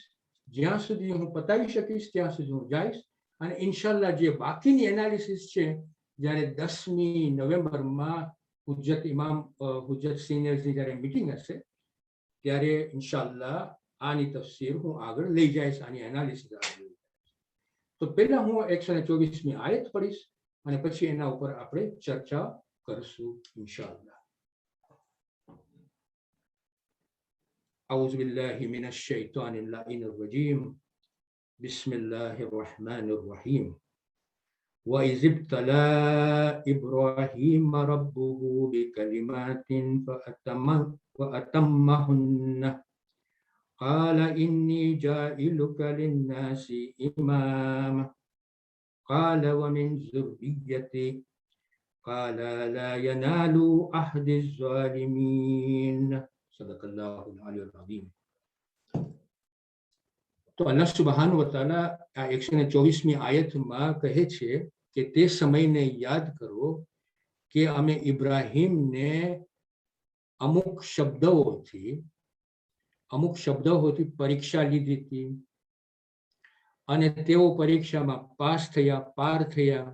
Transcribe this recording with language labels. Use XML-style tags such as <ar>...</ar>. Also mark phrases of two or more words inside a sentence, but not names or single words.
<gu>જ્યાં સુધી હું પતાવી શકીશ ત્યાં સુધી હું જઈશ, અને ઇન્શાલ્લાહ જે બાકીની એનાલિસિસ છે જ્યારે 10મી નવેમ્બરમાં હુજ્જત સિનિયર્સની જ્યારે મીટિંગ હશે ત્યારે ઇન્શાલ્લાહ આની તફસીર હું આગળ લઈ જઈશ, આની એનાલિસિસ આગળ લઈ જઈશ. તો પહેલા હું 124મી આયત પઢીશ અને પછી એના ઉપર આપણે ચર્ચા કરશું ઇન્શાલ્લાહ.</gu> <ar>أعوذ بالله من الشيطان اللعين الرجيم. بسم الله الرحمن الرحيم. وإذ ابتلى إبراهيم ربه بكلمات فأتمهن قال إني جاعلك للناس إماما قال ومن ذريتي قال لا ينال عهد الظالمين صدق الله العلي العظيم.</ar> <gu>તો</gu> <ar>الله سبحانه وتعالى</ar> <gu>આ 124મી આયતમાં કહે છે કે તે સમયને યાદ કરો કે અમે ઇબ્રાહીમને અમુક શબ્દોથી પરીક્ષા લીધી હતી અને તેઓ પરીક્ષામાં પાર થયા.</gu>